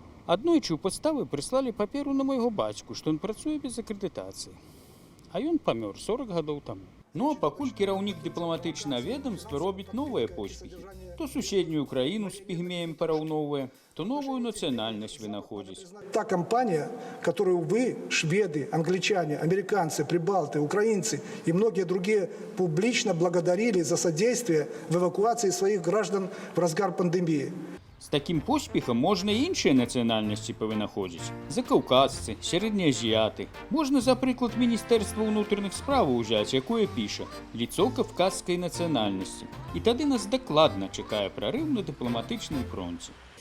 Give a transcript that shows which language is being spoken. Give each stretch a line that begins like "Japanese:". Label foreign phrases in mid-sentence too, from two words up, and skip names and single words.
Belarusian: Аднойчы ў падставы прыслалі паперу на майго бацьку, што ён працуе без акрэдытацыі. А ён памёр 40 гадоў таму. Ну а пакуль кіраўнік дыпламатычнага ведомства робіць новыя поспехі. То суседнюю краіну з пігмеем параўноўвае, то новую нацыянальнасць вынаходзіць.
Russian: Та компания, которую вы, шведы, англичане, американцы, прибалты, украинцы и многие другие публично благодарили за содействие в эвакуации своих граждан в разгар пандемии.
Belarusian: З такім поспехам можна і іншыя нацыянальнасці павынаходзіць. Закаўказцы, сярэднеазіяты. Можна, за прыклад, Міністэрства ўнутраных справаў узяць, якое піша «Лицо кавказскай нацыянальнасці». І тады нас дакладна чакае прарыў на дыпламатычным фронце.